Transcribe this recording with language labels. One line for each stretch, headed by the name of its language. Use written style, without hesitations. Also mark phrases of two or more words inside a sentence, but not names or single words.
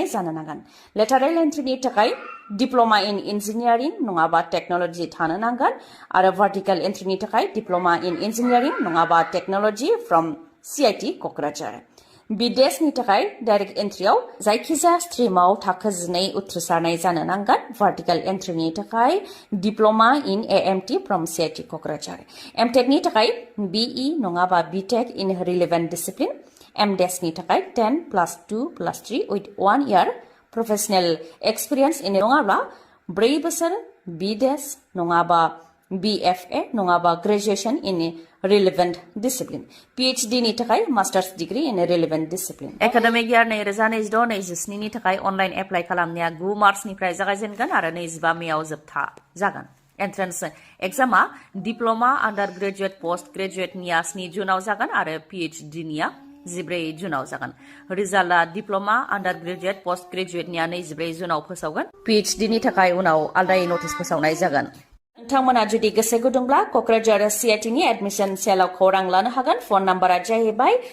Bodo: जानो नांगोन लेटारेल एन्ट्रिनि थाखाय
English: diploma in engineering
Bodo: नङाबा टेक्नोलॉजी थानो नांगोन आरो भार्टिकेल एन्ट्रिनि थाखाय
English: diploma in engineering
Bodo: नङाबा टेक्नोलॉजी
English: from CIT Kokrajhar
Bodo: बिदेशनि थाखाय डाइरेक्ट एन्ट्रियाव जायखिजाया स्ट्रिमाव थाखो 12 उथ्रिसारनाय जानो नांगोन भार्टिकेल एन्ट्रिनि थाखाय
English: diploma in AMT from CIT Kokrajhar
Bodo: एमटेकनि थाखाय बीई नङाबा
English: B.Tech in relevant discipline
Bodo: MDesनि थाखाय
English: 10+2+3 with 1 year professional experience in
Bodo: नङाब्ला 4 बोसोर
English: BDes नङाबा BFA नङाबा graduation in relevant discipline PhD
Bodo: नि थाखाय
English: master's degree in relevant discipline academic year
Bodo: 2026-27 नि थाखाय
English: online apply
Bodo: खालामनाया 9 मार्चनिफ्राय जागायजेनगोन आरो 25 मेआव जोबथा जागोन एन्ट्रेन्स एग्जामा
English: diploma undergraduate
Bodo: पोस्ट ग्रेजुएटनिया 7 जुनाव जागोन आरो PhD निया 14 जुनाव जागोन रिजाल्टआ
English: diploma undergraduate
Bodo: पोस्ट ग्रेजुएटनिया 24 जुनाव फोसावगोन PhD नि थाखाय उनाव आलदायै नटिस फोसावनाय जागोन नोंथांमोना जुदि गोसो गुदुंब्ला क'क्राझार CITनि एडमिशन सेलाव खौरां लानो हागोन फन नाम्बारा जाहैबाय